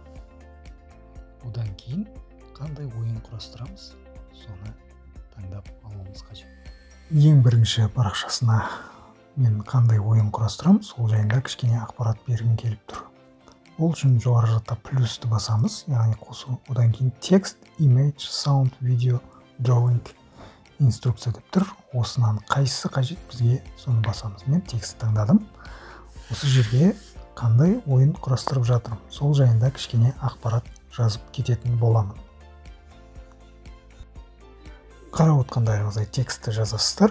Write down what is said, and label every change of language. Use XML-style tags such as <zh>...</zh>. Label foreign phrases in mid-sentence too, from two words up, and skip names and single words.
<kk>Одан кейін қандай ойын құрастырамыз, соны таңдап алуымыз қажет. Ең бірінші парақшасына мен қандай ойын құрастырамын, сол жайында кішкене ақпарат бергім келіп тұр. Ол үшін жоғары жақта плюсті басамыз, яғни қосу. Одан кейін текст,</kk> <en>image, sound, video, drawing,</en> <kk>инструкция деп тұр. Осынан қайсысы қажет бізге, соны басамыз. Мен текст таңдадым. Осы жерге қандай ойын құрастырып жатырмын, сол жайында кішкене ақпарат жазып кететін боламын. Қарап отқандарыңыздай текстті жазасыздар.</kk>